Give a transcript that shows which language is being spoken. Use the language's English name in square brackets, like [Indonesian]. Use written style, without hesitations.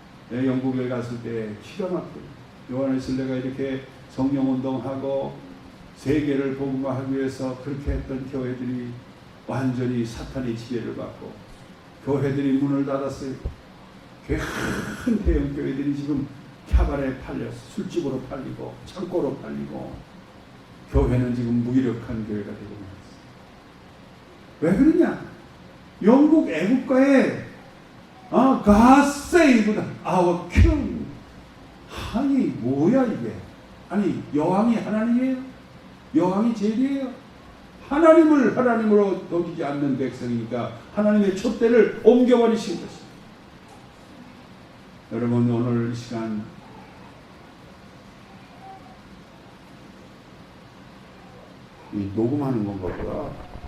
[Korean] 내 영국에 갔을 때 기가 막혀요. 요한에슬레가 이렇게 성령운동하고 세계를 복음화하기 위해서 그렇게 했던 교회들이 완전히 사탄의 지배를 받고 교회들이 문을 닫았어요. 큰 대형 교회들이 지금 캬바레에 팔렸어. 술집으로 팔리고 창고로 팔리고, 교회는 지금 무기력한 교회가 되고 말았어요. 왜 그러냐? 영국 애국가에 [English] God save our king. [Korean] 아니 뭐야 이게? 아니 여왕이 하나님이에요? 여왕이 제일이에요? 하나님을 하나님으로 여기지 않는 백성이니까 하나님의 촛대를 옮겨버리신 것입니다. 여러분, 오늘 이 시간 이 녹음하는 건가 보다.